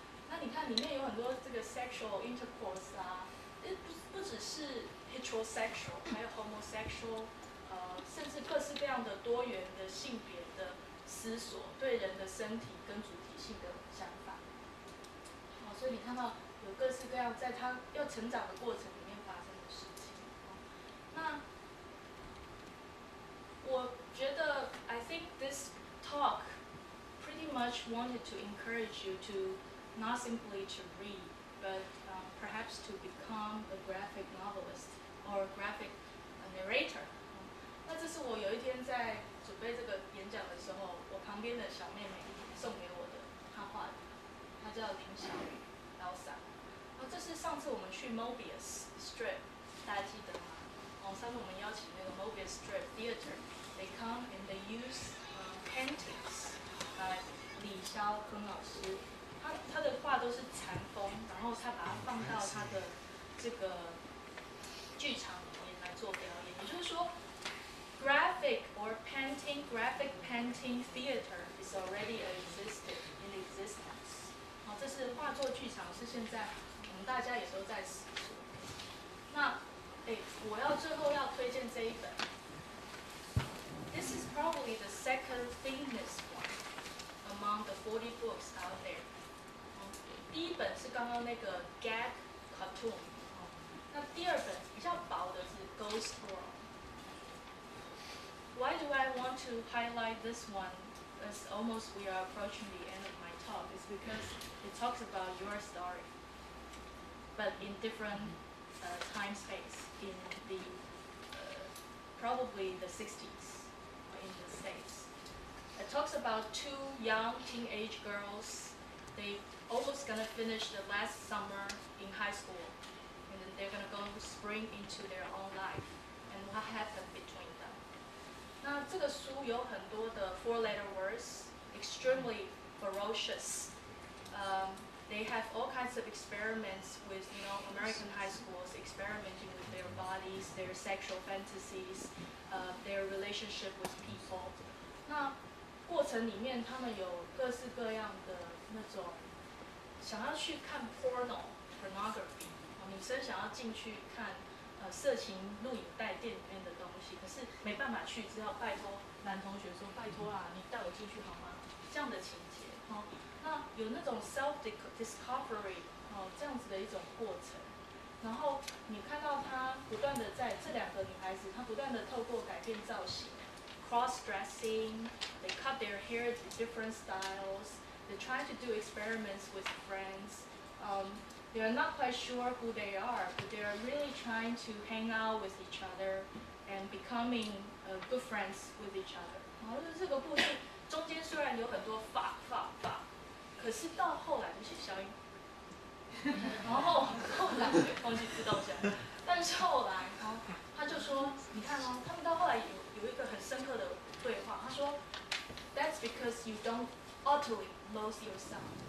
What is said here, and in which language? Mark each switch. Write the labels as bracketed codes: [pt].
[zh] 那你看里面有很多这个 sexual intercourse 啊，不只是 heterosexual， 还有 homosexual， 甚至各式各样的多元的性别的思索，对人的身体跟主体性的想法。所以你看到有各式各样在他要成长的过程里面发生的事情。那我觉得 [en] I think this talk pretty much wanted to encourage you to not simply to read, but perhaps to become a graphic novelist or a graphic narrator. [zh] 那这是我有一天在准备这个演讲的时候，我旁边的小妹妹送给我的她画的，她叫林小雨 Elsa。这是上次我们去 Mobius Strip， 大家记得吗？上次我们邀请那个 [en] Mobius Strip Theater， they come and they use paintings by 李霄亨老师。 [zh] 他的画都是禅风，然后他把它放到他的这个剧场里面来做表演。也就是说 [en] ，graphic painting theater is already in existence。 [zh] 这是画作剧场，是现在我们大家也都在使用。那，我最后要推荐这一本。 [en] This is probably the second thinnest one among the 40 books out there. [zh] 第一本是刚刚那个 [en] gag cartoon， [zh] 那第二本比较薄的是 Ghost World。 [en] Why do I want to highlight this one? As almost we are approaching the end of my talk, is because it talks about your story, but in different time space in the probably the 60s in the States. It talks about two young teenage girls. They almost gonna finish the last summer in high school, and then they're gonna go spring into their own life, and what happened between them. [zh] 那这个书有很多的 [en] four-letter words, extremely ferocious. They have all kinds of experiments with, American high schools experimenting with their bodies, their sexual fantasies, their relationship with people. [zh] 那过程里面，他们有各式各样的那种想要去看 pornography， 女生想要进去看色情录影带店里面的东西，可是没办法去，只好拜托男同学说：“拜托啦，你带我进去好吗？” 这样的情节，那有那种 self discovery 这样子的一种过程，然后你看到她不断的在这两个女孩子，她不断的透过改变造型 ， [en] cross dressing， they cut their hair in different styles, they try to do experiments with friends. They are not quite sure who they are, but they are really trying to hang out with each other and becoming good friends with each other. [zh] 然后这个故事中间虽然有很多法，可是到后来就写消音，然后来忘记自动下，但是后来他就说，你看他们到后来有一个很深刻的对话，他说 ， [en] That's because you don't utterly lose yourself。